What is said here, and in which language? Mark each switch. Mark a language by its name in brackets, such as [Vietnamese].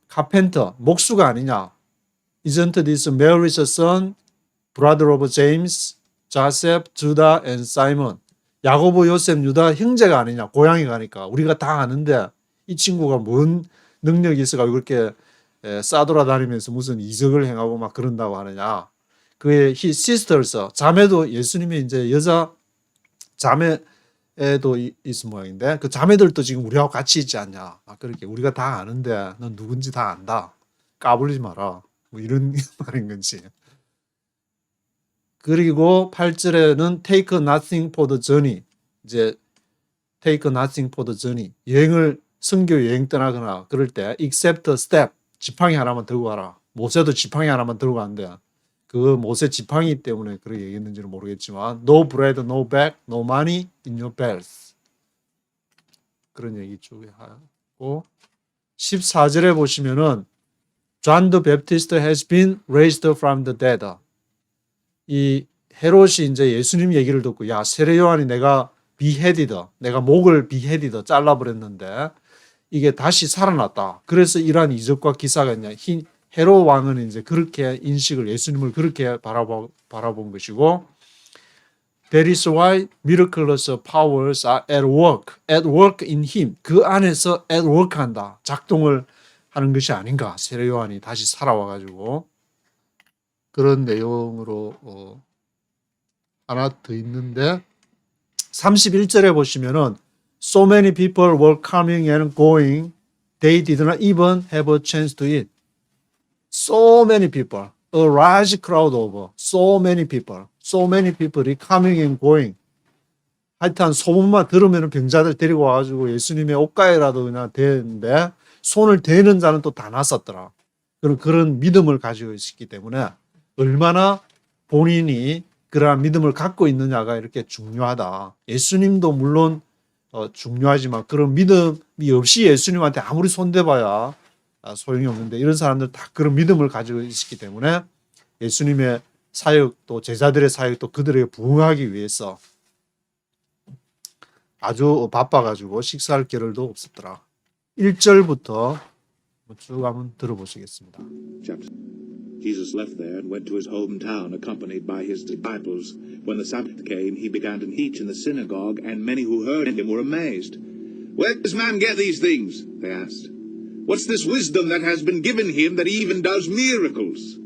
[Korean] carpenter 목수가 아니냐? [English] Isn't this Mary's son, brother of James, Joseph, Judah and Simon? [Korean] 야고보, 요셉, 유다 형제가 아니냐? 고향이 가니까 우리가 다 아는데 이 친구가 뭔 능력이 있어가지고 그렇게 싸돌아다니면서 무슨 이적을 행하고 막 그런다고 하느냐. 그의 [English] his sisters, [Korean] 자매도 예수님이 이제 여자 자매도 있을 모양인데 그 자매들도 지금 우리하고 같이 있지 않냐. 그렇게 우리가 다 아는데 넌 누군지 다 안다. 까불지 마라. 뭐 이런 말인 건지. 그리고 8절에는 [English] take nothing for the journey. 이제 take nothing for the journey. [Korean] 선교 여행 떠나거나 그럴 때 [English] except a step. [Korean] 지팡이 하나만 들고 가라. 모세도 지팡이 하나만 들고 가는데 그 모세 지팡이 때문에 그렇게 얘기했는지는 모르겠지만 [English] no bread, no bag, no money in your belts. [Korean] 그런 얘기 쪽에 하고 14절에 보시면은 [English] John the Baptist has been raised from the dead. [Korean] 이 헤롯이 이제 예수님 얘기를 듣고 야 세례 요한이 내가 목을 beheaded 잘라버렸는데 이게 다시 살아났다. 그래서 이러한 이적과 기사가 있냐. 헤롯 왕은 이제 그렇게 예수님을 그렇게 바라본 것이고 [English] That is why miraculous powers are at work in him. [Korean] 그 안에서 [English] at work [Korean] 한다. 작동을 하는 것이 아닌가. 세례 요한이 다시 살아와가지고 그런 내용으로 하나 더 있는데 31절에 보시면은 [English] So many people were coming and going. They did not even have a chance to eat. So many people. A large crowd of so many people. So many people이 coming and going. [Korean] 하여튼 소문만 들으면 병자들 데리고 와가지고 예수님의 옷가에라도 그냥 대는데 손을 대는 자는 또 다 났었더라. 그런 믿음을 가지고 있기 때문에 얼마나 본인이 그러한 믿음을 갖고 있느냐가 이렇게 중요하다. 예수님도 물론 중요하지만 그런 믿음이 없이 예수님한테 아무리 손대봐야 소용이 없는데 이런 사람들 다 그런 믿음을 가지고 있기 때문에 예수님의 사역 또 제자들의 사역도 그들에게 부응하기 위해서 아주 바빠가지고 식사할 겨를도 없었더라. 1절부터 쭉 한번 들어보시겠습니다. [English] Jesus left there and went to his hometown accompanied by his disciples. When the Sabbath came, he began to teach in the synagogue, and many who heard him were amazed. Where does man get these things? They asked. What's this wisdom that has been given him that he even does miracles?